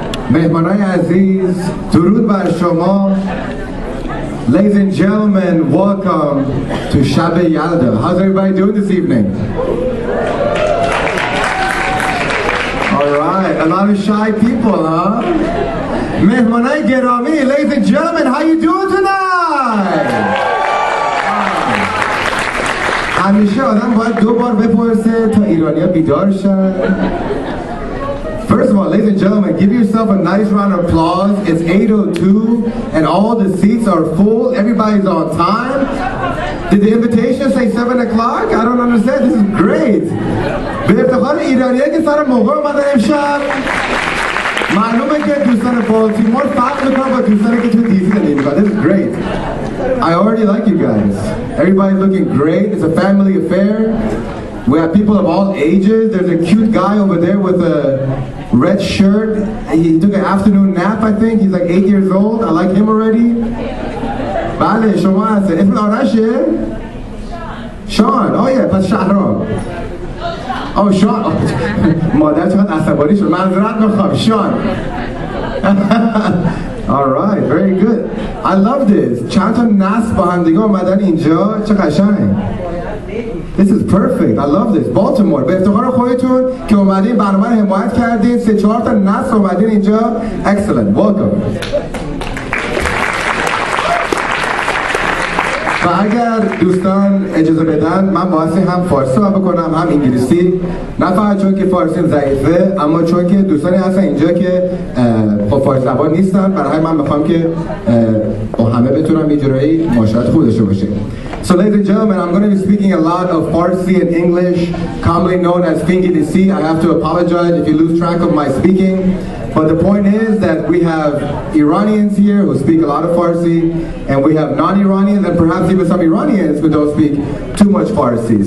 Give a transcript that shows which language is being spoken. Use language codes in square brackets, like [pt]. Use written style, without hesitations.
[fa] مهمانای عزیز درود بر شما. [en] Ladies and gentlemen, welcome to Shab Yalda. How's everybody doing this evening? Alright, a lot of shy people, huh? [fa] Mehmanai Gerami, [en] ladies and gentlemen, how you doing tonight? [fa] همیشه آدم باید 2 بار بپرسه تا ایرانی‌ها بیدار شن. [en] First of all, ladies and gentlemen, give yourself a nice round of applause. It's 8:02 and all the seats are full. Everybody's on time. Did the invitation say 7 o'clock? I don't understand. This is great. [fa] به افتخار ایرانی‌ها که سر موقع اومدن امشب. معلومه که دوستان بالتیمور فرق میکنن با دوستانی که تو دیسی زندگی میکنن. [en] This is great. I already like you guys. Everybody's looking great. It's a family affair. We have people of all ages. There's a cute guy over there with a red shirt. He took an afternoon nap, I think. He's like 8 years old. I like him already. [fa] بله شما هستید. اسم آرشه؟ شان. [en] Oh yeah, [fa] پس شهرام. Oh شان. مادر چقدر عصبانی شد. معذرت میخوام. شان. [en] Alright, very good. I love this. [fa] چند تا نسل با هم دیگه اومدن اینجا. چه قشنگ. [en] Perfect. I love this. Baltimore. [fa] به افتخار خودتون که اومدین برنامه رو حمایت کردین. 3-4 تا نسل اومدین اینجا. [en] Excellent. Welcome. [fa] و اگر دوستان اجازه بدن من باعث هم فارسی صحبت بکنم هم انگلیسی، نه فقط چون که فارسیم ضعیفه اما چون که دوستانی هستن اینجا که فارسی زبان نیستن، برای من میخوام که با همه بتونم یه جورایی مشاهده خوب داشته باشیم. [en] So ladies and gentlemen, I'm going to be speaking a lot of Farsi and English, commonly known as Fingi Desi. I have to apologize if you lose track of my speaking. But the point is that we have Iranians here who speak a lot of Farsi, and we have non-Iranians and perhaps even some Iranians who don't speak too much Farsi.